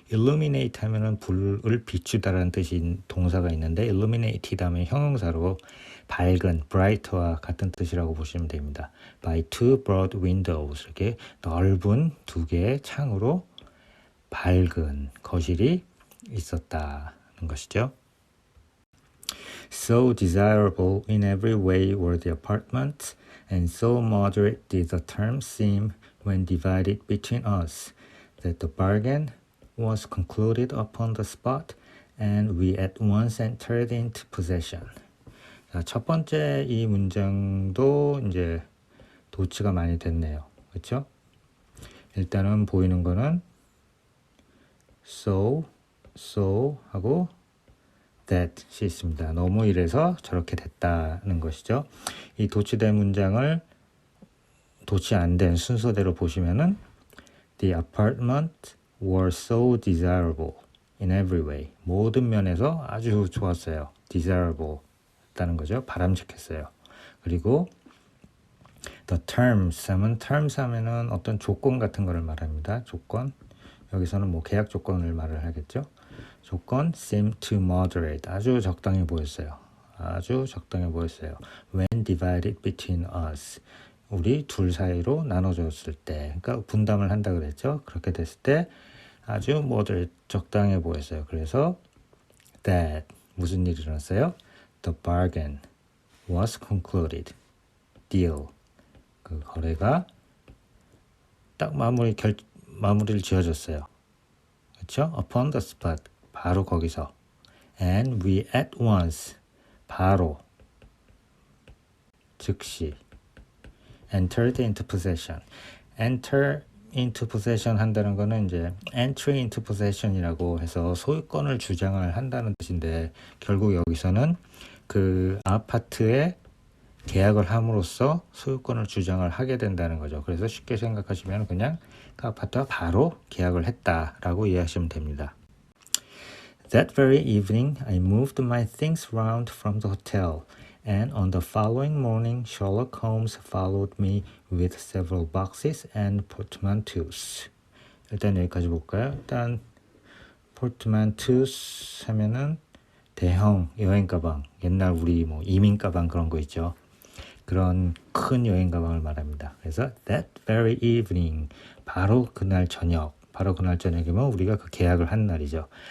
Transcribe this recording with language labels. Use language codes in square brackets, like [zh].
[ko] illuminate 하면은 불을 비추다라는 뜻인 동사가 있는데, illuminated 하면 형용사로 밝은, bright와 같은 뜻이라고 보시면 됩니다. [en] by two broad windows. [ko] 이렇게 넓은 2개의 창으로 밝은 거실이 있었다는 것이죠. [en] So desirable in every way were the apartments, and so moderate did the terms seem when divided between us, that the bargain was concluded upon the spot, and we at once entered into possession. [ko] 자, 첫 번째 이 문장도 이제 도치가 많이 됐네요. 그렇죠? 일단은 보이는 거는 so 하고 that이 있습니다. 너무 이래서 저렇게 됐다는 것이죠. 이 도치된 문장을 도치 안 된 순서대로 보시면은 [en] The apartment were so desirable in every way. [ko] 모든 면에서 아주 좋았어요. desirable 했다는 거죠. 바람직했어요. 그리고 the terms 하면은 어떤 조건 같은 거를 말합니다. 조건. 여기서는 계약 조건을 말을 하겠죠. [en] 조건 seem to moderate. [ko] 아주 적당해 보였어요. 아주 적당해 보였어요. [en] When divided between us. [ko] 우리 둘 사이로 나눠줬을 때. 그러니까 분담을 한다 그랬죠. 그렇게 됐을 때 아주 moderate, 적당해 보였어요. 그래서 that 무슨 일이 일어났어요? [en] The bargain was concluded. deal. [ko] 그 거래가 딱 마무리를 지어줬어요. [en] 그렇죠? Upon the spot. [ko] 바로 거기서. [en] And we at once. 바로. 즉시. entered into possession. [ko] enter into possession 한다는 거는 이제 [en] entry into possession [ko] 이라고 해서 소유권을 주장을 한다는 뜻인데, 결국 여기서는 그 아파트에 계약을 함으로써 소유권을 주장을 하게 된다는 거죠. 그래서 쉽게 생각하시면 그냥 그 아파트와 바로 계약을 했다라고 이해하시면 됩니다. [en] That very evening, I moved my things round from the hotel And on the following morning, Sherlock Holmes followed me with several boxes and portmanteaus. [ko] 일단 여기까지 볼까요? 일단 portmanteaus 하면은 대형 여행 가방, 옛날 우리 뭐 이민 가방 그런 거 있죠. 그런 큰 여행 가방을 말합니다. 그래서 [en] that very evening, [ko] 바로 그날 저녁이면 우리가 그 계약을 한 날이죠.